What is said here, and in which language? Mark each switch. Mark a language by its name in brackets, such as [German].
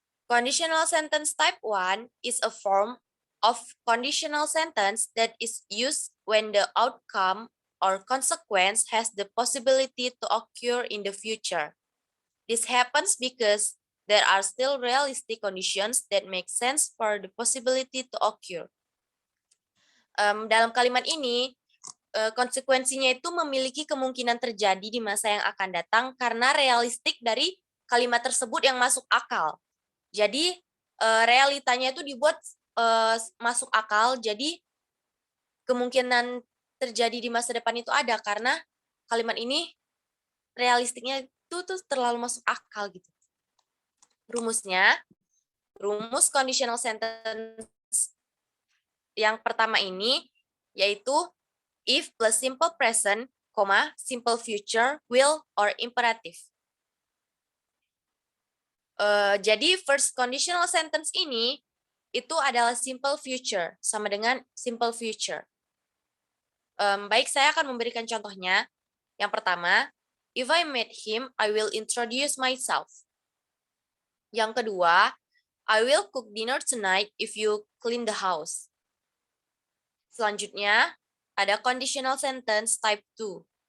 [English] Conditional sentence type 1 is a form of conditional sentence that is used when the outcome or consequence has the possibility to occur in the future. This happens because there are still realistic conditions that make sense for the possibility to occur. [Indonesian] Dalam kalimat ini, konsekuensinya itu memiliki kemungkinan terjadi di masa yang akan datang karena realistik dari kalimat tersebut yang masuk akal. Jadi, realitanya itu dibuat masuk akal, jadi kemungkinan terjadi di masa depan itu ada karena kalimat ini realistiknya itu tuh terlalu masuk akal gitu. Rumusnya, rumus conditional sentence yang pertama ini yaitu if plus simple present, simple future, will, or imperative. Jadi first conditional sentence ini itu adalah simple future, sama dengan simple future. Baik, saya akan memberikan contohnya. Yang pertama, [English] if I meet him, I will introduce myself. [Indonesian] Yang kedua, [English] I will cook dinner tonight if you clean the house. [Indonesian] Selanjutnya, ada conditional sentence type 2.